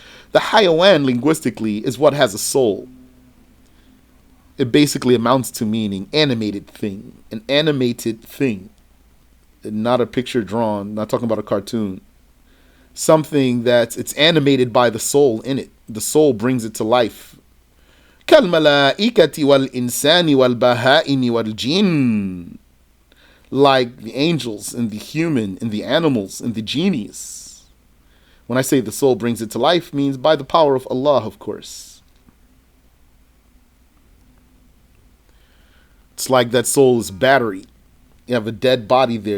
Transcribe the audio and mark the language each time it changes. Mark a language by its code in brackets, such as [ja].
[en] The hayawan linguistically is what has a soul. It basically amounts to meaning animated thing, an animated thing, not a picture drawn, not talking about a cartoon. Something it's animated by the soul in it. The soul brings it to life. [ar] كالملائكة والإنسان والبهائم والجن. [en] Like the angels and the human and the animals and the genies. When I say the soul brings it to life, means by the power of Allah, of course. It's like that soul is battery. You have a dead body there.